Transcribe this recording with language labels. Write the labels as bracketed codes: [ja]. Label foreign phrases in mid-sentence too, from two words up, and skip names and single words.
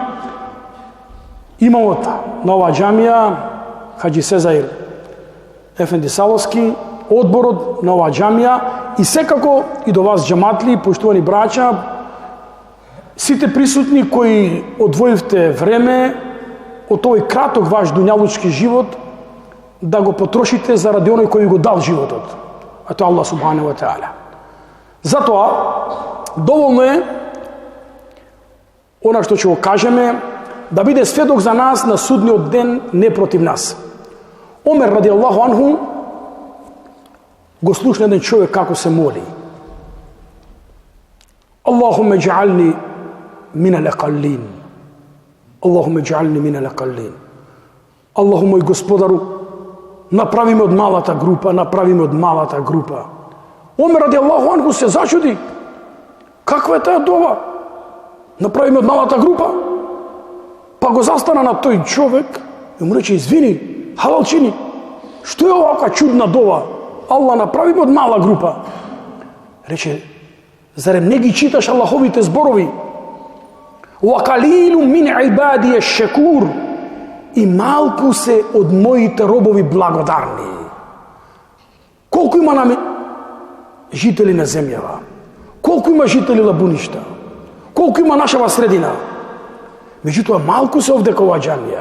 [mk] имамот на оваа џамија, Хаджи Сезаир Ефенди Саловски, одборот на оваа џамија и секако и до вас џаматли, поштувани браќа, сите присутни кои одвоивте време од тој краток ваш дуњалучки живот да го потрошите заради оној кој го дал животот, а тоа [ar] الله سبحانه وتعالى. [mk] Затоа доволно е она што ќе го кажеме да биде сведок за нас на судниот ден, не против нас. Омер [ar] رضي الله عنه [mk] го слушна еден човек како се моли: [ar] اللهم اجعلني من الأقلين. اللهم اجعلني من الأقلين. [mk] Аллаху мој Господару, направи ме од малата група, направи ме од малата група. Омер [ar] رضي الله عنه [mk] се зачуди. Каква е таа дова? Направи ме од малата група. Па го застана на тој човек и му рече: извини, халалчини, што е овака чудна дова? Аллах, направи ме од мала група. Рече: зарем не ги читаш Аллаховите зборови? [ar] وقليل من عبادي الشكور. [mk] И малку се од моите робови благодарни. Колку има нам жители на земјава? Колку има жители лабуништа? Колку има нашава средина? Меѓутоа малку се овде кога џамија.